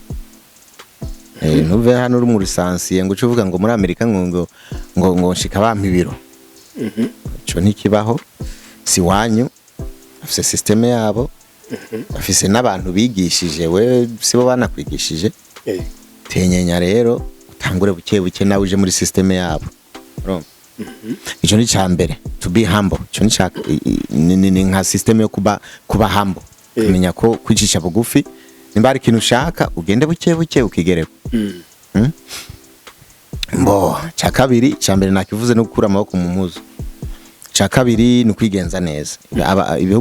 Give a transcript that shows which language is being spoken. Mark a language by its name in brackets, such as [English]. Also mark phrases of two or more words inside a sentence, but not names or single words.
[Rundi] ntuve hano uri mu lisansiye ngo uvuga ngo muri Amerika ngo nshika bampa ibiro cyo ntikibaho si wanyu afise systeme yabo afise n'abantu bigishije we sibo banakwigishije tenyenya rero utangure buke buke nawe uje muri systeme yabo ico ni cyambere [English] to be humble [Rundi] ico ni nka systeme yo kuba humble kumenya ko kwicisha bugufi nimba ari ikintu ushaka ugende buke buke ukigereko mbo cya kabiri cyambere nakivuze no gukura amaboko mu mpuzu cya kabiri ni kwigenza neza ibihugu